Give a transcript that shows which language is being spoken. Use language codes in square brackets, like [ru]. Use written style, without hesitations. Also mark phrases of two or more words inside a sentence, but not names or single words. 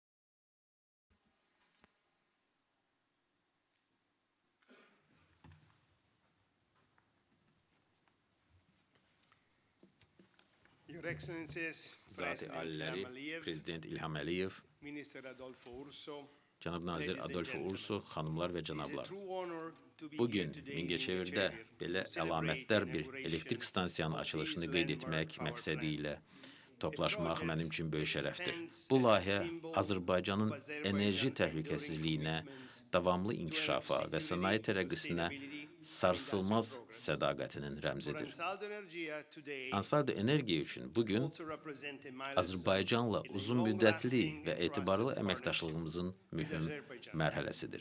[en] Your Excellencies, [az] Zati [en] President [az] Aliləri, Ilham Aliyev, Prezident İlham Əliyev, [en] Minister Adolfo Urso, [az] Cənab Nazir [en] Ladies and [az] Adolfo [en] gentlemen, [az] Urso, xanımlar və [en] it is a [az] cənablar. [en] true honor to be [az] Bu [en] here [az] gün [en] today in [az] Mingəçevirdə [en] Mingəçevir [az] belə [en] to celebrate [az] əlamətdar [en] the [az] bir [en] inauguration [az] elektrik stansiyanın [en] of this [az] açılışını qeyd [en] landmark [az] etmək [en] power [az] məqsədi ilə [en] plant. [az] toplaşmaq mənim üçün böyük şərəfdir. Bu layihə Azərbaycanın enerji təhlükəsizliyinə, davamlı inkişafa və sənaye tərəqqisinə sarsılmaz sədaqətinin rəmzidir. Ansaldo Energia üçün bugün Azərbaycanla uzun müddətli və etibarlı əməkdaşlığımızın mühüm mərhələsidir.